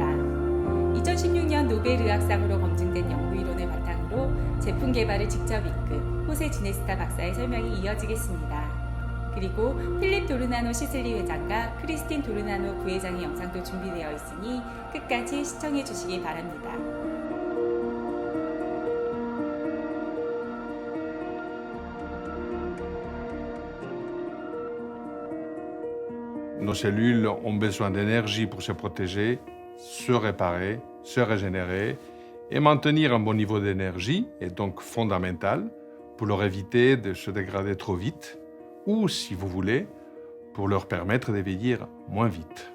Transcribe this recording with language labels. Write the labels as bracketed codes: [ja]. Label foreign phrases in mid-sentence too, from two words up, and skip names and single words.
[ko] 2016년 노벨 의학상으로 검증된 연구 이론을 바탕으로 제품 개발을 직접 이끈 호세 지네스타 박사의 설명이 이어지겠습니다. 그리고 필립 도르나노 시슬리 회장과 크리스틴 도르나노 부회장의 영상도 준비되어 있으니 끝까지 시청해 주시기 바랍니다. [fr] Nos cellules ont besoin d'énergie pour se protéger, se réparer, se régénérer et maintenir un bon niveau d'énergie est donc fondamental pour leur éviter de se dégrader trop vite ou, si vous voulez, pour leur permettre de vieillir moins vite.